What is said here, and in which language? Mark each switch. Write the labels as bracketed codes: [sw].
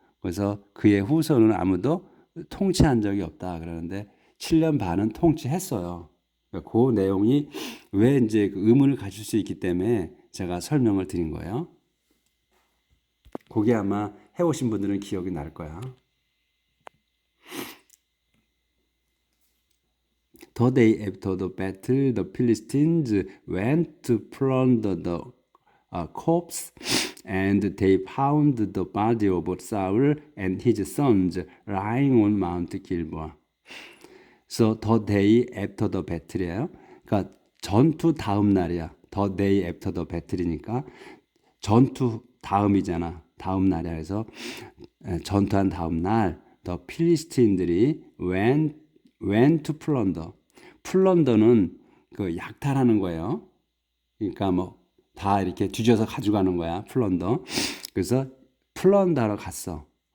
[ko] 그래서 그의 후손은 아무도 통치한 적이 없다 그러는데 7년 반은 통치했어요. 그 내용이 왜 이제 그 의문을 가질 수 있기 때문에 제가 설명을 드린 거예요. 그게 아마 해오신 분들은 기억이 날 거야. [en] The day after the battle, the Philistines went to plunder the corpse, and they found the body of Saul and his sons lying on Mount Gilboa. So the day after the battle이에요. [ko] 그러니까 전투 다음 날이야. [en] The day after the battle이니까 [ko] 전투 다음이잖아. 다음 날이야. 그래서 전투한 다음 날 the 필리스틴들이 [en] went to plunder. [ko] 플런더는 그 약탈하는 거예요. 그러니까 뭐 다 이렇게 뒤져서 가져가는 거야. 플런더. 그래서 플런더하러 갔어.